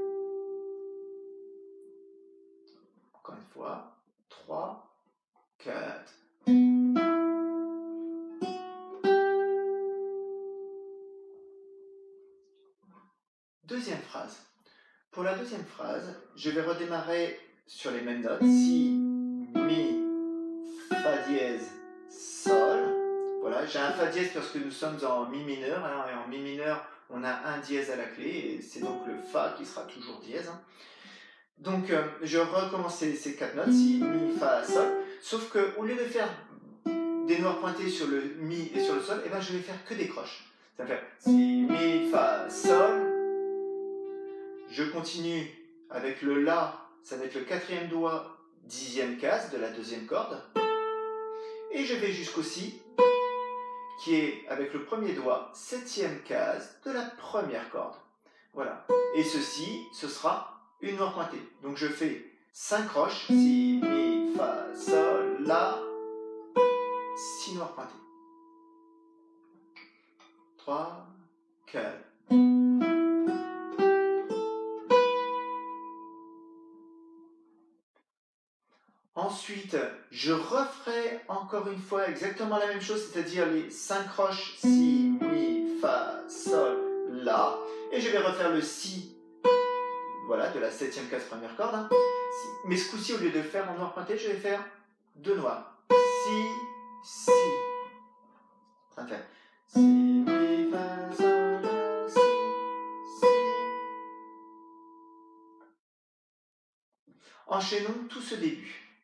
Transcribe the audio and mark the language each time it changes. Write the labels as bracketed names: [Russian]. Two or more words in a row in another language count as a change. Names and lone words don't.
[French] Encore une fois, 3, 4. Deuxième phrase. Pour la deuxième phrase, je vais redémarrer sur les mêmes notes. Si, mi, fa dièse, sol. Voilà, j'ai un fa dièse parce que nous sommes en mi mineur. Hein, et en mi mineur, on a un dièse à la clé. Et c'est donc le fa qui sera toujours dièse. Hein. Donc, je recommence ces 4 notes. Si, mi, fa, sol. Sauf qu'au lieu de faire des noirs pointés sur le mi et sur le sol, eh ben, je vais faire que des croches. Ça va faire si, mi, fa, sol. Je continue avec le la, ça va être le 4e doigt, 10e case de la 2e corde. Et je vais jusqu'au si, qui est avec le premier doigt, 7e case de la 1re corde. Voilà. Et ceci, ce sera une noire pointée. Donc je fais 5 croches, si, mi, fa, sol, la, 6 noirs pointées. 3, 4. Ensuite, je referai encore une fois exactement la même chose, c'est-à-dire les 5 croches, si, mi, fa, sol, la. Et je vais refaire le si, voilà, de la 7e case première corde. Hein. Mais ce coup-ci, au lieu de le faire en noir pointé, je vais faire 2 noirs. Si, si. Ça va faire si, mi, fa, sol, la, si, si. Enchaînons tout ce début.